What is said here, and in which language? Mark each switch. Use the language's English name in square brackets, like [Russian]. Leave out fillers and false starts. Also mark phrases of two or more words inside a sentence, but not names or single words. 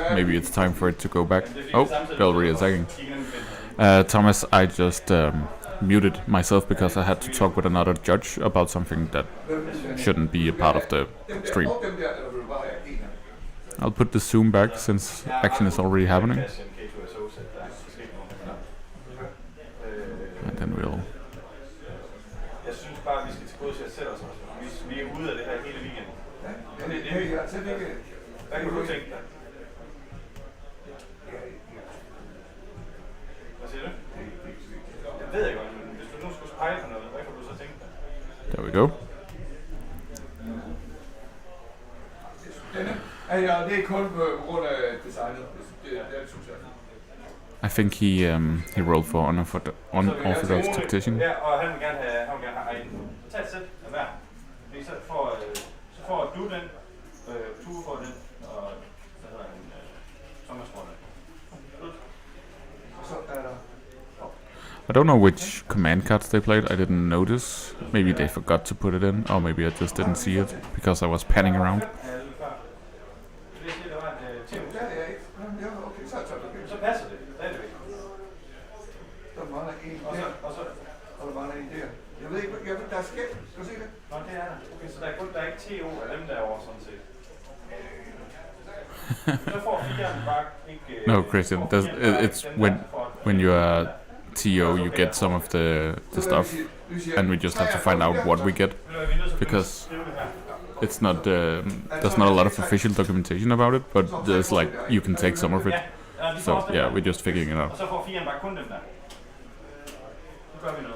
[English] Maybe it's time for it to go back. Oh, they're already attacking. Thomas, I just muted myself because I had to talk with another judge about something that shouldn't be a part of the stream. I'll put the zoom back since action is already happening. And then we'll... [Danish] Jeg synes bare, vi skal til gode til at sætte os. Vi er ude af det her hele weekenden. Hvad kan du tænke dig? Hvad siger du? Jeg ved ikke, men hvis du nu skulle pege på noget, hvad kan du så tænke dig? [English] There we go. [Danish] Det er kun på grund af designet. Det synes jeg. [English] I think he rolled for unorthodox tactician. [Danish] Ja, og han vil gerne have egen. Tag et sæt af hver. Så får du den, Tue får den, og hvad hedder han, Thomas får den. Og så er der... [English] I don't know which command cards they played. I didn't notice. Maybe they forgot to put it in, or maybe I just didn't see it because I was panning around. [Danish] Så passer det. Der mangler en der. Og der mangler en der. Ja. Jeg ved ikke, der er skæld. Skal du se det? Nå, det er der. Okay, så der er ikke TO af dem derovre, sådan set. Så får 4'eren bare ikke... [English] No, Christian, it's when you are TO, you get some of the stuff, and we just have to find out what we get, because it's not there's not a lot of official documentation about it, but there's like you can take some of it. So yeah, we're just figuring it out. [Danish] Og så får 4'eren bare kun dem der. Så gør vi noget.